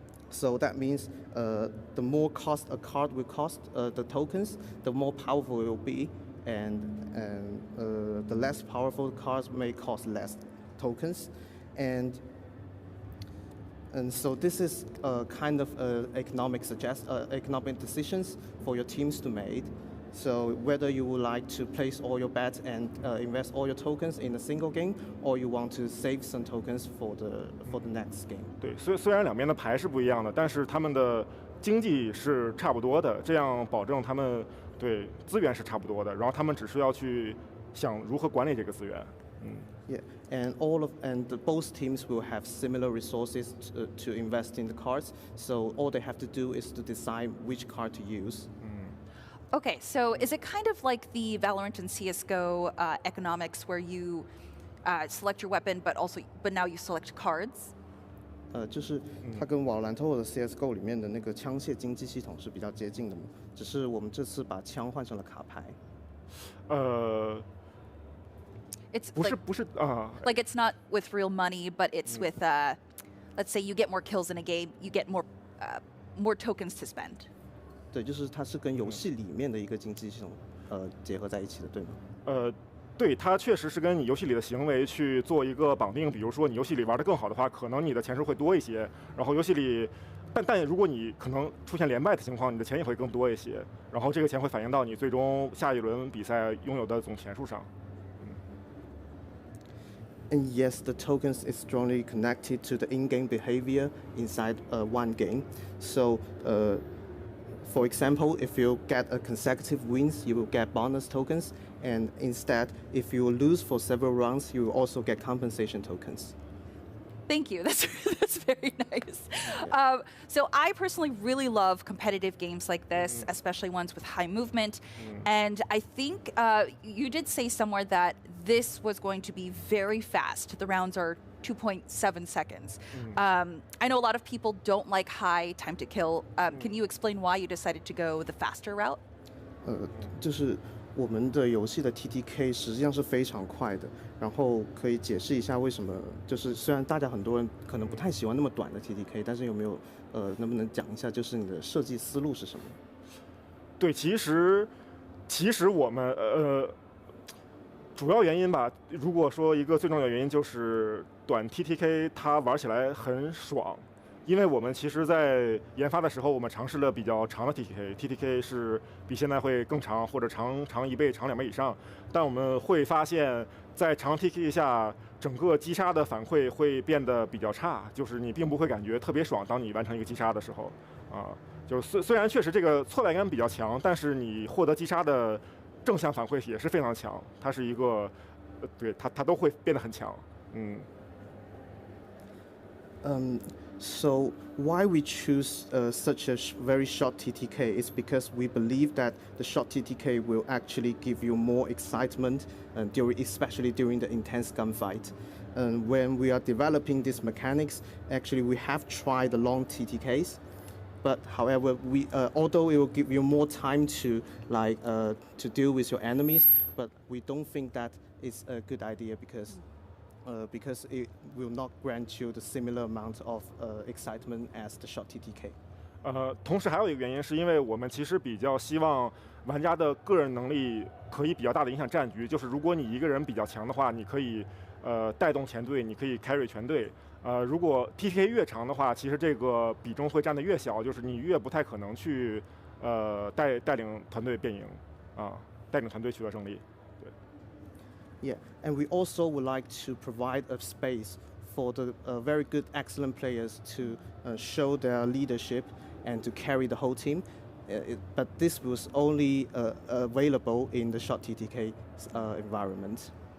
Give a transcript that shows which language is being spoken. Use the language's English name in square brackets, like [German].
[English] So that means the more cost a card will cost, the tokens, the more powerful it will be, and the less powerful cards may cost less tokens, and so this is kind of economic decisions for your teams to make. So whether you would like to place all your bets and invest all your tokens in a single game, or you want to save some tokens for the next game. [Chinese] 对，虽然两边的牌是不一样的，但是他们的经济是差不多的，这样保证他们对资源是差不多的，然后他们只是要去想如何管理这个资源。 [English] Yeah, and both teams will have similar resources to invest in the cards. So all they have to do is to decide which card to use. Okay, so is it kind of like the Valorant and CS:GO economics, where you select your weapon, but now you select cards? [Chinese] 就是它跟瓦罗兰特或者 CS:GO 里面的那个枪械经济系统是比较接近的嘛，只是我们这次把枪换成了卡牌。 [English] It's [Chinese] 不是 [English] like it's not with real money, but it's with let's say you get more kills in a game, you get more tokens to spend. [Chinese] 对，就是它是跟游戏里面的一个经济系统结合在一起的，对吗？对，它确实是跟你游戏里的行为去做一个绑定。比如说你游戏里玩得更好的话，可能你的钱数会多一些。然后游戏里，但如果你可能出现连败的情况，你的钱也会更多一些。然后这个钱会反映到你最终下一轮比赛拥有的总钱数上。 [English] And yes, the tokens is strongly connected to the in-game behavior inside one game. So, for example, if you get a consecutive wins, you will get bonus tokens. And instead, if you lose for several rounds, you will also get compensation tokens. Thank you. That's very nice. So I personally really love competitive games like this, especially ones with high movement. And I think you did say somewhere that this was going to be very fast. The rounds are 2.7 seconds. I know a lot of people don't like high time to kill. Can you explain why you decided to go the faster route? [Chinese] 就是我们的游戏的 TTK 实际上是非常快的，然后可以解释一下为什么？就是虽然大家很多人可能不太喜欢那么短的 TTK， 但是有没有能不能讲一下，就是你的设计思路是什么？对，其实我们主要原因吧，如果说一个最重要的原因就是短 TTK 它玩起来很爽。因为我们其实，在研发的时候，我们尝试了比较长的 TTK 是比现在会更长，或者长1倍、长2倍以上。但我们会发现，在长 TTK 下，整个击杀的反馈会变得比较差，就是你并不会感觉特别爽。当你完成一个击杀的时候，就是虽然确实这个挫败感比较强，但是你获得击杀的正向反馈也是非常强。它是一个，对它都会变得很强。 [English] So why we choose such a very short TTK is because we believe that the short TTK will actually give you more excitement, especially during the intense gunfight. And when we are developing these mechanics, actually we have tried the long TTKs, but however, although it will give you more time to deal with your enemies, but we don't think that it's a good idea because it will not grant you the similar amount of excitement as the short TTK. [Chinese] 同时还有一个原因，是因为我们其实比较希望玩家的个人能力可以比较大的影响战局。就是如果你一个人比较强的话，你可以带动全队，你可以 carry 全队。如果 TTK 越长的话，其实这个比重会占得越小，就是你越不太可能去带领团队变赢带领团队取得胜利。 [English] Yeah, and we also would like to provide a space for the very good, excellent players to show their leadership and to carry the whole team. But this was only available in the short TTK environment.